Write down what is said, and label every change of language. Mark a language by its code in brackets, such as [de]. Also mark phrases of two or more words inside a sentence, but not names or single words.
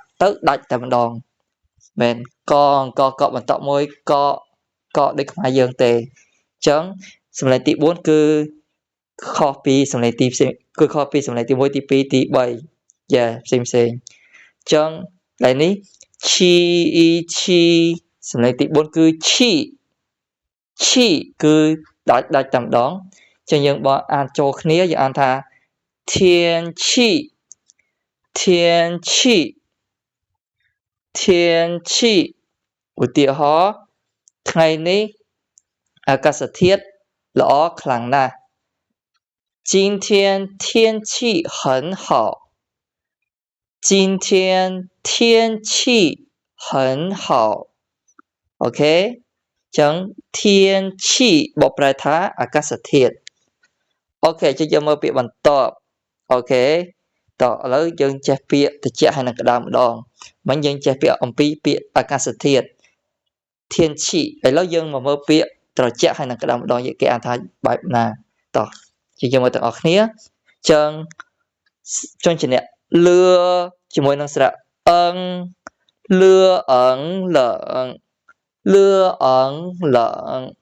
[km] ទៅដាច់តែម្ដងមែនកអង្គកបន្តមួយកដូចខ្មែរយើងទេអញ្ចឹងសំឡេងទី4គឺខុសពីសំឡេងទីផ្សេងគឺខុសពីសំឡេងទី1ទី2ទី3យ៉ាផ្សេងអញ្ចឹងឡើយនេះឈីអ៊ីឈីសំឡេងទី4គឺឈីគឺដាច់តែម្ដងអញ្ចឹងយើងបើអានចូលគ្នាយើងអានថាធានឈី ឧទាហរណ៍ថ្ងៃនេះអាកាសធាតុល្អខ្លាំងណាស់ [zh] 今天天气很好今天天气很好 [km] អូ ខេចឹងធានឈីបកប្រែថាអាកាសធាតុអូខេចុះយើងមើលពាក្យបន្តអូខេ តោះឥឡូវយើងចេះពាក្យត្រជាក់ហើយនឹងក្តៅម្ដងមិញយើងចេះពាក្យអំពីពាក្យអាកាសធាតុធានឈីឥឡូវយើងមកមើលពាក្យត្រជាក់ហើយនឹងក្តៅម្ដងគេអានថាបែបណាតោះយើងមើលទាំងអស់គ្នាចឹងចុងជាអ្នកលឿជាមួយនឹងស្រៈអឹងលឿអឹងលឹងលឿអឹងលឹង